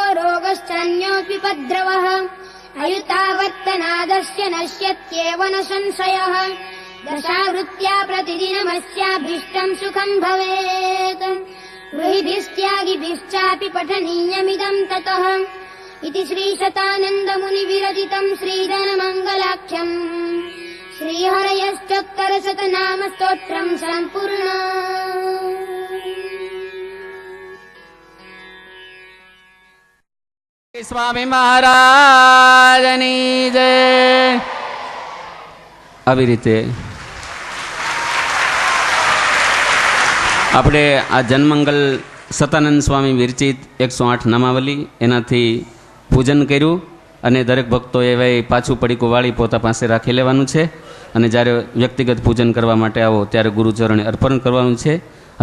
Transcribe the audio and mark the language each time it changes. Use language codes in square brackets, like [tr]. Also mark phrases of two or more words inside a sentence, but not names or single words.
[sa] रोगश्चान्योऽप्युपद्रवः अयुतावर्तनादस्य नश्यत्येव न संशयः दशावृत्त्या प्रतिदिनमस्याभीष्टम् सुखम् भवेत् गृहीभिस्त्यागिभिश्चापि पठनीयमिदम् ततः इति श्रीशतानन्दमुनिविरचितम् श्रीधनमङ्गलाख्यम् श्रीहरयश्चोत्तरशतनाम स्तोत्रम् सम्पूर्णम् [gu] સ્વામી મહારાજની જય. આવી રીતે આપણે આ જનમંગલ સતાનંદ સ્વામી વિરચિત 108 નામાવલી એનાથી પૂજન કર્યું અને દરેક ભક્તોએ હવે પાછું પડીકું વાળી પોતા પાસે રાખી લેવાનું છે અને જ્યારે વ્યક્તિગત પૂજન કરવા માટે આવો ત્યારે ગુરુચરણે અર્પણ કરવાનું છે.